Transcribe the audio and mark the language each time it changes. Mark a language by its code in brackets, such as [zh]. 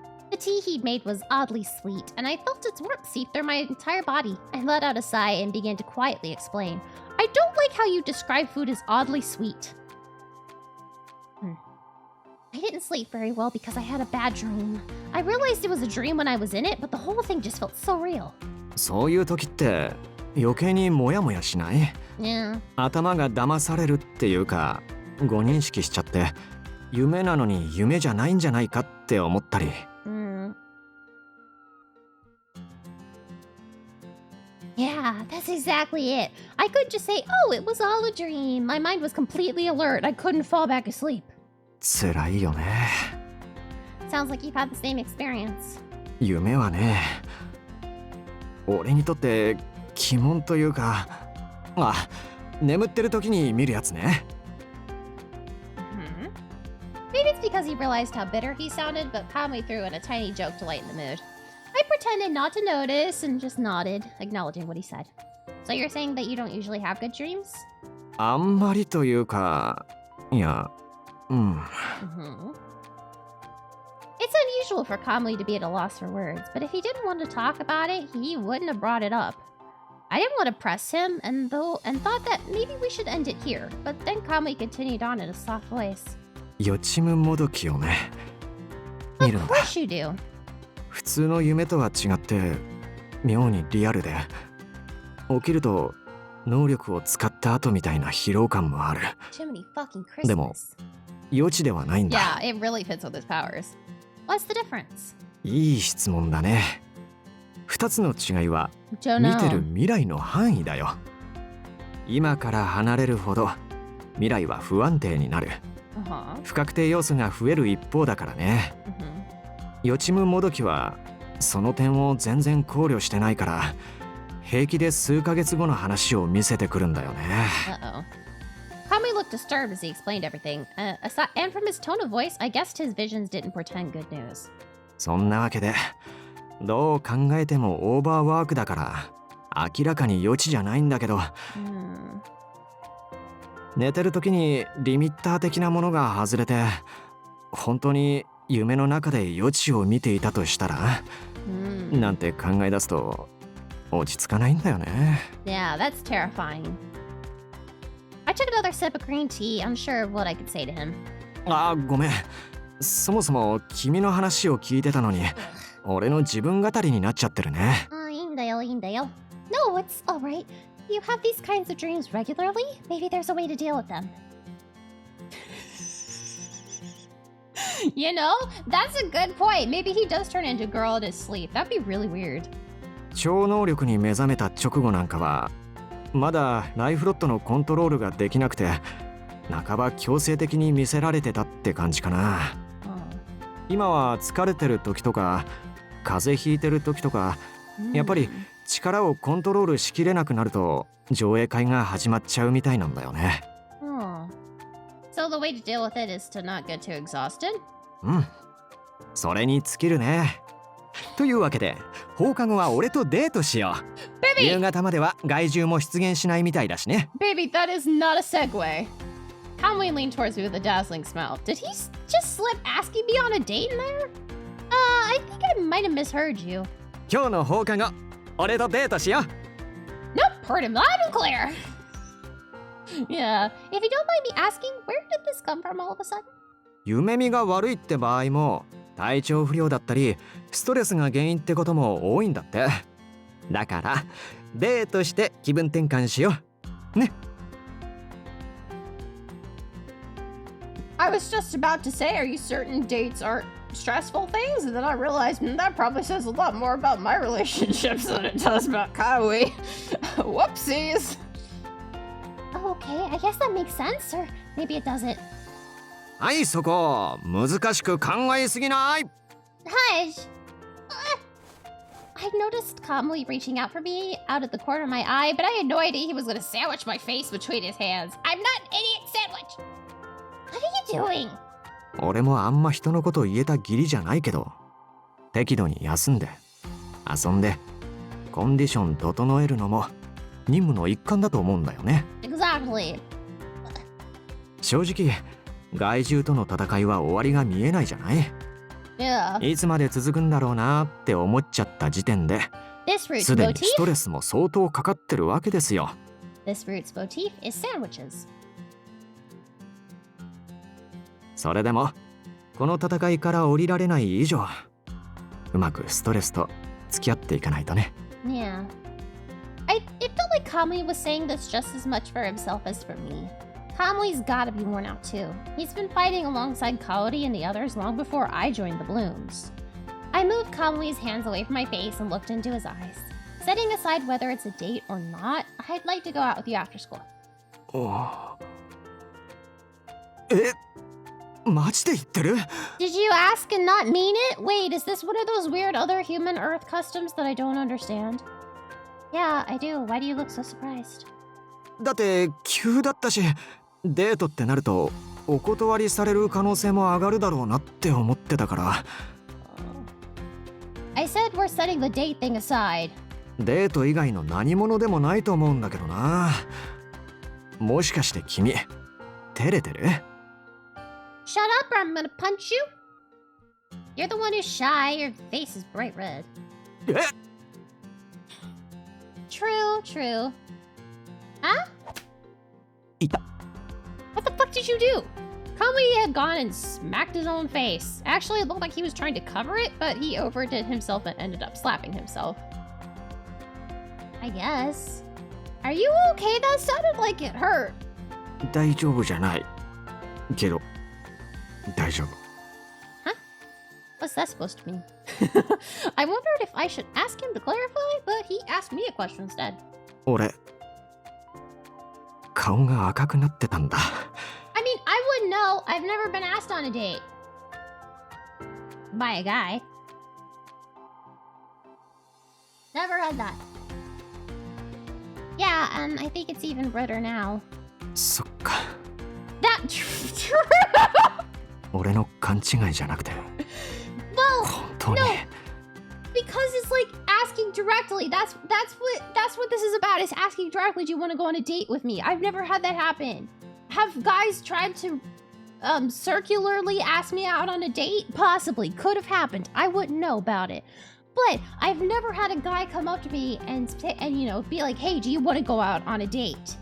[en] The tea he'd made was oddly sweet, and I felt its warmth seep through my entire body. I let out a sigh and began to quietly explain. I don't like how you describe food as oddly sweet. I didn't sleep very well because I had a bad dream. I realized it was a dream when I was in it, but the whole thing just felt so real. [ja] そういう時って余計にモヤモヤしない？ [en] Yeah. [ja] 頭が騙されるっていうか、誤認識しちゃって夢なのに夢じゃないんじゃないかって思ったり。 [en] Yeah, that's exactly it. I couldn't just say, oh, it was all a dream. My mind was completely alert. I couldn't fall back asleep. [ja] 辛いよね。 [en] Sounds like you've had the same experience. [ja] 夢はね、俺にとって鬼門というか、眠ってる時に見るやつね。 [en] Maybe it's because he realized how bitter he sounded, but calmly threw in a tiny joke to lighten the mood. I pretended not to notice and just nodded, acknowledging what he said. So you're saying that you don't usually have good dreams? [ja] あんまりというか、いや、 [en] It's unusual for Kamui to be at a loss for words, but if he didn't want to talk about it, he wouldn't have brought it up. I didn't want to press him, and thought that maybe we should end it here, but then Kamui continued on in a soft voice. [ja] 予知夢もどきをね、見るんだ。 [en] Of course you do. [ja] 普通の夢とは違って妙にリアルで、起きると能力を使った後みたいな疲労感もある。 [en] Jiminy fucking Christmas. [ja] でも予知ではないんだ。 [en] Yeah, it really fits with his powers. What's the difference? [ja] いい質問だね。二つの違いは見てる未来の範囲だよ。今から離れるほど未来は不安定になる。不確定要素が増える一方だからね。予知夢もどきはその点を全然考慮してないから、平気で数ヶ月後の話を見せてくるんだよね。 [en] Kamui looked disturbed as he explained everything, and from his tone of voice, I guessed his visions didn't portend good news. [ja] そんなわけで、どう考えてもオーバーワークだから明らかに予知じゃないんだけど、寝てる時にリミッター的なものが外れて、本当に夢の中で予知を見ていたとしたら、なんて考え出すと落ち着かないんだよね。 [en] Yeah, that's terrifying. I took another sip of green tea, unsure of what I could say to him. [ja] ごめん。そもそも君の話を聞いてたのに、俺の自分語りになっちゃってるね。いいんだよ。 [en] No, it's alright. You have these kinds of dreams regularly? Maybe there's a way to deal with them. You know, that's a good point. Maybe he does turn into a girl in his sleep. That'd be really weird. [ja] 超能力に目覚めた直後なんかはまだライフロットのコントロールができなくて半ば強制的に見せられてたって感じかな。今は疲れてる時とか風邪ひいてる時とかやっぱり力をコントロールしきれなくなると上映会が始まっちゃうみたいなんだよね。 [en] So the way to deal with it is to not get too exhausted? [ja] うん。それに尽きるね。というわけで放課後は俺とデートしよう。夕方までは害獣も出現しないみたいだしね。 [en] Baby, that is not a segue. Conway leaned towards me with a dazzling smile. Did he just slip asking me on a date in there? I think I might have misheard you. [ja] 今日の放課後、俺とデートしよう。 [en] Nope, heard him loud and clear. Yeah, if you don't mind me asking, where did this come from all of a sudden? [ja] 夢見が悪いって場合も体調不良だったりストレスが原因ってことも多いんだって。だからデートして気分転換しよう。ね。 [en] I was just about to say, are you certain dates aren't stressful things? And then I realized that probably says a lot more about my relationships than it does about Kawi. Whoopsies. Okay, I guess that makes sense, or maybe it doesn't. [ja] はいそこ難しく考えすぎない。 [en] Hush! I noticed Kamui reaching out for me out of the corner of my eye, but I had no idea he was going to sandwich my face between his hands. I'm not an idiot sandwich! What are you doing? [ja] 俺もあんま人のこと言えた義理じゃないけど適度に休んで遊んでコンディション整えるのも任務の一環だと思うんだよね。 [en] Exactly. [ja] 正直害獣との戦いは終わりが見えないじゃない。 [en] Yeah. [ja] いつまで続くんだろうなって思っちゃった時点で [en] This root's [ja] すでに [en] motif? [ja] ストレスも相当かかってるわけですよ。 [en] This root's motif is sandwiches. [ja] それでもこの戦いから降りられない以上うまくストレスと付き合っていかないとね。 [en] Yeah. It felt like Kamui was saying this just as much for himself as for me. Kamui's gotta be worn out too. He's been fighting alongside Kaori and the others long before I joined the Blooms. I moved Kamui's hands away from my face and looked into his eyes. Setting aside whether it's a date or not, I'd like to go out with you after school. [ja] え、マジで言ってる？ [en] Did you ask and not mean it? Wait, is this one of those weird other human Earth customs that I don't understand? Yeah, I do. Why do you look so surprised? [ja] だって急だったしデートってなるとお断りされる可能性も上がるだろうなって思ってたから。 [en] I said we're setting the date thing aside. [ja] デート以外の何者でもないと思うんだけどな。もしかして君照れてる？ [en] Shut up or I'm gonna punch you. You're the one who's shy. Your face is bright red. [ja] え？ [en] True, true. Huh? [ja] いた。 [en] What the fuck did you do? Kamui had gone and smacked his own face. Actually, it looked like he was trying to cover it, but he overdid himself and ended up slapping himself. I guess. Are you okay? That sounded like it hurt. [ja] 大丈夫じゃないけど大丈夫。 [en] What's that supposed to mean? I wondered if I should ask him to clarify, but he asked me a question instead. [ja] 俺顔が赤くなってたんだ。 [en] I mean, I wouldn't know. I've never been asked on a date. By a guy. Never had that. Yeah, and I think it's even redder now. [ja] そっか。 [en] That true. [ja] 俺の勘違いじゃなくて [en] Well, [ja] 本当に [en] no. Because it's like asking directly. That's what this is about. Is asking directly. Do you want to go on a date with me? I've never had that happen. Have guys tried to circularly ask me out on a date? Possibly. Could have happened. I wouldn't know about it. But I've never had a guy come up to me and say, and you know, be like, "Hey, do you want to go out on a date?"